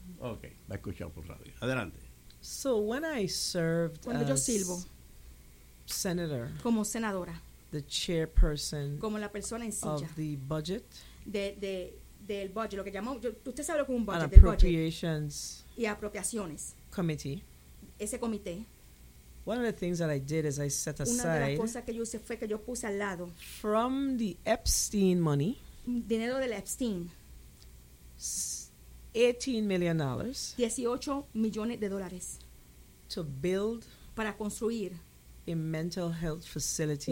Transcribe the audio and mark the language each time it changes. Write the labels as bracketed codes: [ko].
[es] Okay, la escucho por radio. Adelante. [en] So when I served [es] cuando [en] as [es] yo sirvo, [en] senator, [es] como senadora, [en] the chairperson, [es] como la persona en silla, [en] of the budget, [es] del budget, lo que llamó, usted sabe lo que es un budget, [en] and appropriations [es] y apropiaciones [en] committee. [es] Ese comité. [en] One of the things that I did is I set aside [es] una de las cosas que yo hice fue que yo puse al lado [en] from the Epstein money [es] dinero del Epstein [en] $18 million [es] $18 million [en] to build [es] para construir [en] a mental health facility